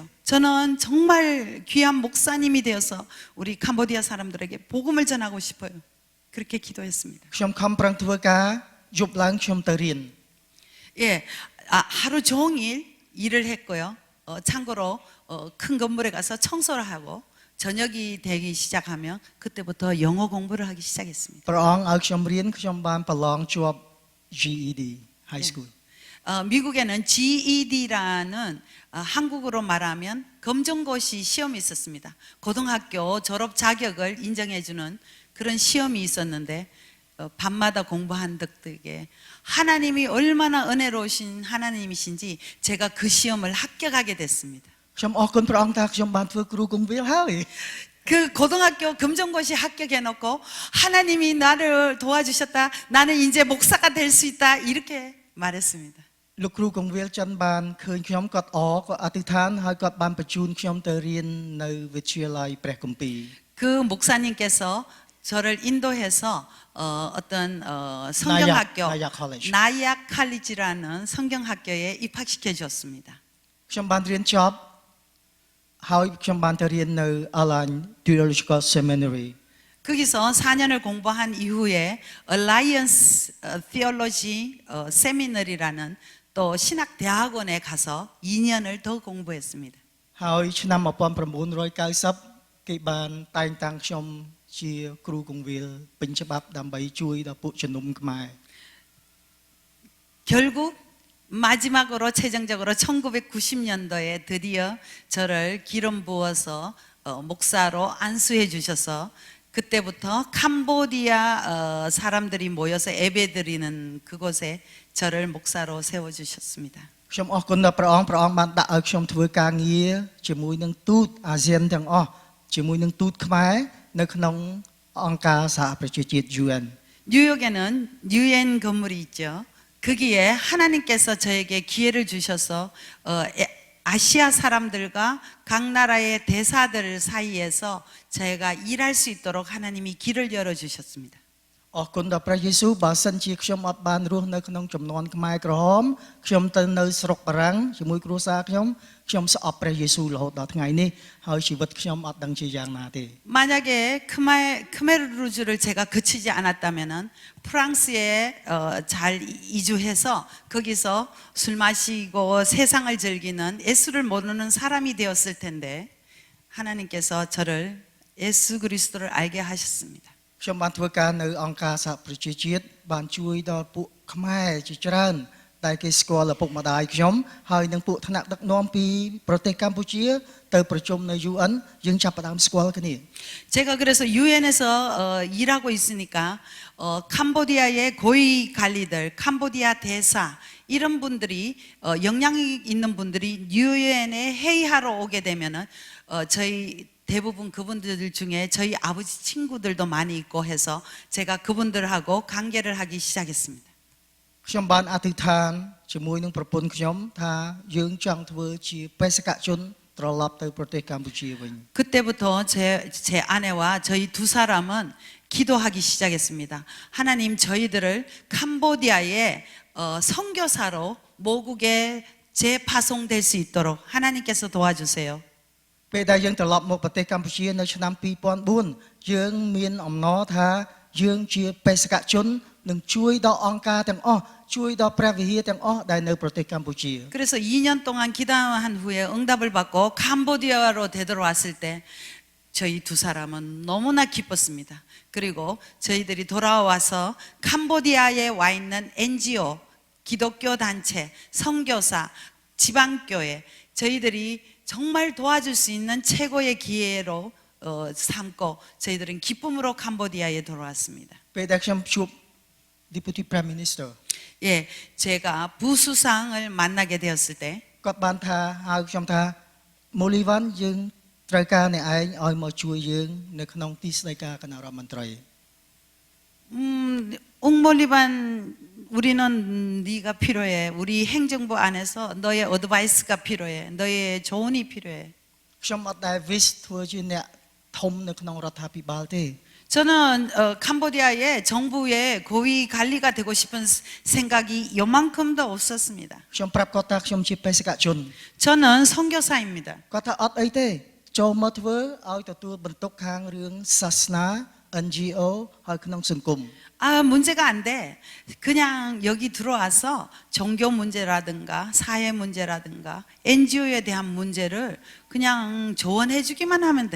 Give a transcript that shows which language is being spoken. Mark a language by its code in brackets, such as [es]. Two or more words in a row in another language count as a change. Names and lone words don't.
[ko] 저는 정말 귀한 목사님이 되어서 우리 캄보디아 사람들에게 복음을 전하고 싶어요. 그렇게 기도했습니다. [km] ខ្ញុំខំប្រឹងធ្វើការយប់ឡើងខ្ញុំទៅរៀន [ko] 예, 하루 종일 일을 했고요. 참고로 큰 건물에 가서 청소를 하고 저녁이 되기 시작하면 그때부터 영어 공부를 하기 시작했습니다. [km] ព្រះអង្គឲ្យខ្ញុំរៀនខ្ញុំបានប្រឡងជាប់ GED [en] high school [ko] 미국에는 GED라는 한국어로 말하면 검정고시 시험이 있었습니다. 고등학교 졸업 자격을 인정해주는 그런 시험이 있었는데 밤마다 공부한 덕택에 하나님이 얼마나 은혜로우신 하나님이신지 제가 그 시험을 합격하게 됐습니다. [km] ខ្ញុំអរគុណព្រះអង្គថាខ្ញុំបានធ្វើគ្រូកងវិលហើយ [ko] 그 고등학교 검정고시 합격해놓고 하나님이 나를 도와주셨다. 나는 이제 목사가 될 수 있다. 이렇게 말했습니다. [km] លោកគ្រូកងវិលចិនបានឃើញខ្ញុំគាត់គាត់អធិដ្ឋានហើយគាត់បានបញ្ជូនខ្ញុំទៅរៀននៅវិទ្យាល័យព្រះគម្ពីរ [ko] 그 목사님께서 저를 인도해서 어떤 성경학교 나약 컬리지. 나약 칼리지라는 성경학교에 입학시켜 주었습니다. [km] ខ្ញុំបានរៀនចប់ហើយខ្ញុំបានទៅរៀននៅ Align Theological Seminary [ko] 거기서 4년을 공부한 이후에 Alliance Theology Seminary라는 또 신학 대학원에 가서 2년을 더 공부했습니다. [km] ហើយឆ្នាំ1990គេបានតែងតាំងខ្ញុំជាគ្រូកងវិលពេញច្បាប់ដើម្បីជួយដល់ពួកជំនុំខ្មែរ [ko] 결국 마지막으로 최종적으로 1990년도에 드디어 저를 기름 부어서 목사로 안수해 주셔서 그때부터 캄보디아 사람들이 모여서 예배드리는 그곳에 저를 목사로 세워 주셨습니다. [km] ខ្ញុំអរគុណដល់ព្រះអង្គបានដាក់ឲ្យខ្ញុំធ្វើការងារជាមួយនឹងទូតអាស៊ានទាំងអស់ជាមួយនឹងទូតខ្មែរនៅក្នុងអង្គការសហប្រជាជាតិ UN [ko] 뉴욕에는 UN 건물이 있죠. 거기에 하나님께서 저에게 기회를 주셔서 아시아 사람들과 각 나라의 대사들 사이에서 제가 일할 수 있도록 하나님이 길을 열어 주셨습니다. [km] អរគុណដល់ព្រះយេស៊ូវបើសិនជាខ្ញុំអត់បានរស់នៅក្នុងចំនួនខ្មែរក្រហមខ្ញុំទៅនៅស្រុកបារាំងជាមួយគ្រួសារខ្ញុំស្អប់ព្រះយេស៊ូវរហូតដល់ថ្ងៃនេះហើយជីវិតខ្ញុំអត់ដឹងជាយ៉ាងណាទេ [ko] 만약에 크메르루즈를 제가 그치지 않았다면은 프랑스에 잘 이주해서 거기서 술 마시고 세상을 즐기는 예수를 모르는 사람이 되었을 텐데 하나님께서 저를 예수 그리스도를 알게 하셨습니다. [km] ខ្ញុំបានធ្វើការនៅអង្គការសហប្រជាជាតិបានជួយដល់ពួកខ្មែរជាច្រើនដែលគេស្គាល់ឪពុកម្ដាយខ្ញុំហើយនឹងពួកថ្នាក់ដឹកនាំពីប្រទេសកម្ពុជាទៅប្រជុំនៅ UN យើងចាប់ផ្ដើមស្គាល់គ្នា [ko] 제가 그래서 유엔에서 일하고 있으니까 캄보디아의 고위 관리들, 캄보디아 대사 이런 분들이 영향이 있는 분들이 유엔에 회의하러 오게 되면은 저희 대부분 그분들 중에 저희 아버지 친구들도 많이 있고 해서 제가 그분들하고 관계를 하기 시작했습니다. [km] ខ្ញុំបានអធិដ្ឋានជាមួយនឹងប្រពន្ធខ្ញុំថាយើងចង់ធ្វើជាបេសកជនត្រឡប់ទៅប្រទេសកម្ពុជាវិញ [ko] 그때부터 제 아내와 저희 두 사람은 기도하기 시작했습니다. 하나님 저희들을 캄보디아의 선교사로 모국에 재파송될 수 있도록 하나님께서 도와주세요. [km] ពេលដែលយើងត្រឡប់មកប្រទេសកម្ពុជានៅឆ្នាំ2004យើងមានអំណរថាយើងជាបេសកជននឹងជួយដល់អង្គការទាំងអស់ជួយដល់ព្រះវិហារទាំងអស់ដែលនៅប្រទេសកម្ពុជា [ko] 그래서 2년 동안 기도한 후에 응답을 받고 캄보디아로 되돌아왔을 때 저희 두 사람은 너무나 기뻤습니다. 그리고 저희들이 돌아와서 캄보디아에 와 있는 NGO, 기독교 단체, 선교사, 지방교회 저희들이 정말 도와줄 수 있는 최고의 기회로 삼고 저희들은 기쁨으로 캄보디아에 돌아왔습니다. [km] ពេលដែលខ្ញុំជួប [en] Deputy Prime Minister [ko] 예, 제가 부수상을 만나게 되었을 때 [km] គាត់បានថាហៅខ្ញុំថា Molivan យើងត្រូវការអ្នកឯងឲ្យមកជួយយើងនៅក្នុងទីស្តីការគណៈរដ្ឋមន្ត្រី [ko] 옥몰리반 우리는 네가 필요해. 우리 행정부 안에서 너의 어드바이스가 필요해. 너의 조언이 필요해. [km] ខ្ញុំអត់ដែល wish ធ្វើជាអ្នកធំនៅក្នុងរដ្ឋាភិបាលទេ [ko] 저는 캄보디아의 정부의 고위 관리가 되고 싶은 생각이 요만큼도 없었습니다. [km] ខ្ញុំប្រាប់គាត់ថាខ្ញុំជាបេសកជន [ko] 저는 선교사입니다. [km] គាត់ថាអត់អីទេចូលមកធ្វើឲ្យទទួលបន្ទុកខាងរឿងសាសនា NGO ហើយក្នុងសង្គម [ko] 문제가 안 돼. 그냥 여기 들어와서 종교 문제라든가 사회 문제라든가 NGO에 대한 문제를 그냥 조언해 주기만 하면 돼.